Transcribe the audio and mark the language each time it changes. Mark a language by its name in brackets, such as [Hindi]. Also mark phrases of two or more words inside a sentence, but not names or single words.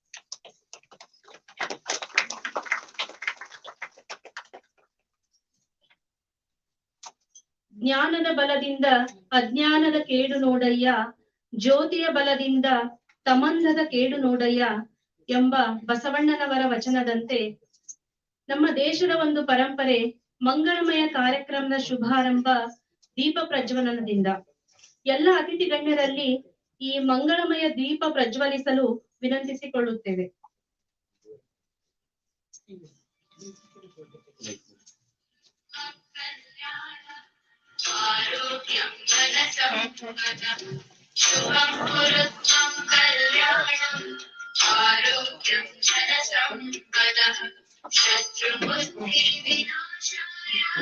[Kannada] ಜ್ಞಾನದ ಬಲದಿಂದ ಅಜ್ಞಾನದ ಕೇಡು ನೋಡಯ್ಯ, ಜ್ಯೋತಿಯ ಬಲದಿಂದ ತಮಂದದ ಕೇಡು ನೋಡಯ್ಯ ಎಂಬ ಬಸವಣ್ಣನವರ ವಚನದಂತೆ ನಮ್ಮ ದೇಶದ ಒಂದು ಪರಂಪರೆ ಮಂಗಳಮಯ ಕಾರ್ಯಕ್ರಮದ ಶುಭಾರಂಭ ದೀಪ ಪ್ರಜ್ವಲನದಿಂದ. ಎಲ್ಲ ಅತಿಥಿ ಗಣ್ಯರಲ್ಲಿ ಈ ಮಂಗಳಮಯ ದೀಪ ಪ್ರಜ್ವಲಿಸಲು ವಿನಂತಿಸಿಕೊಳ್ಳುತ್ತೇವೆ. [Sanskrit] आरोग्यं धनसम्पदः शुभं कुरुत्वं कल्याणम् आरोग्यं धनसम्पदः शत्रुबुद्धिविनाशाय